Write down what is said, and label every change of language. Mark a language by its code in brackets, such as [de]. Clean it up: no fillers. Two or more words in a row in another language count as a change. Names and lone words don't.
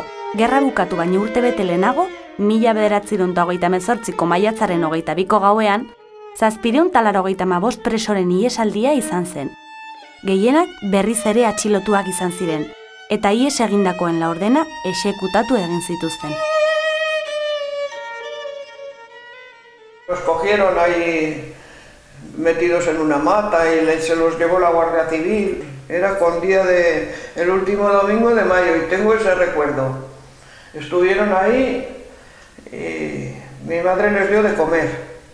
[eu] Gerra bukatu baino urtebete lehenago, 1928ko maiatzaren 22ko gauean, 785 presoren ihesaldia izan zen. Gehienak berriz ere atxilotuak izan ziren, eta ihes egindakoen laurdena exekutatu egin zituzten. [es] Los cogieron ahí metidos en una mata y se los llevó la Guardia Civil. Era con día el último domingo de mayo y tengo ese recuerdo. Estuvieron ahí y mi madre les dio de comer.